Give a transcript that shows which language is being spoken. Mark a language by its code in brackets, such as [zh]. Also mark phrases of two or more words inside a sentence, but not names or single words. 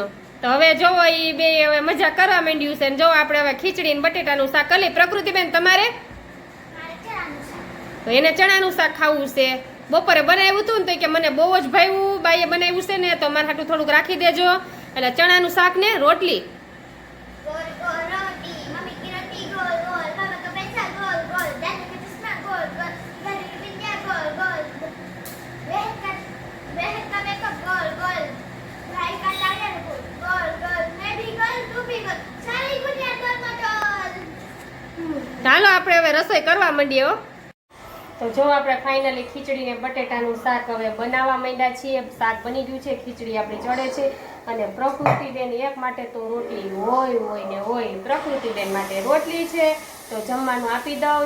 [gu] તો હવે જોવો ઈ બે હવે મજા કરવા માંડ્યું છે ને જો આપણે હવે ખીચડી ને બટેટાનું શાક કરી. પ્રકૃતિ બેન તમારે? તો એને ચણાનું શાક ખાવું છે. બપોરે બનાવ્યું હતું ને તો કે મને બહુ જ ભાવ્યું, બાઈએ બનાવ્યું છે ને તો મારા હાટું થોડુંક રાખી દેજો. એટલે ચણાનું શાક ને રોટલી. [hi] गोल गोल रोटी मम्मी की रोटी गोल गोल पापा का पैसा गोल गोल दादी का चश्मा गोल गोल दादी की बिंदिया गोल गोल बहन का मेकअप गोल गोल भाई का लाया गोल गोल गोल मैं भी गोल तू भी गोल सारी दुनिया गोल मटोल. [gu] ચાલો આપણે હવે રસોઈ કરવા માંડીએ હો. તો જો આપણે ફાઇનલી ખીચડી ને બટેટાનું શાક હવે બનાવવા માંડ્યા છીએ. શાક બની ગયું છે, ખીચડી આપણી ચડે છે અને પ્રકૃતિબેન એક માટે તો રોટલી હોય ને હોય. પ્રકૃતિબેન માટે રોટલી છે તો જમવાનું આપી દઉં.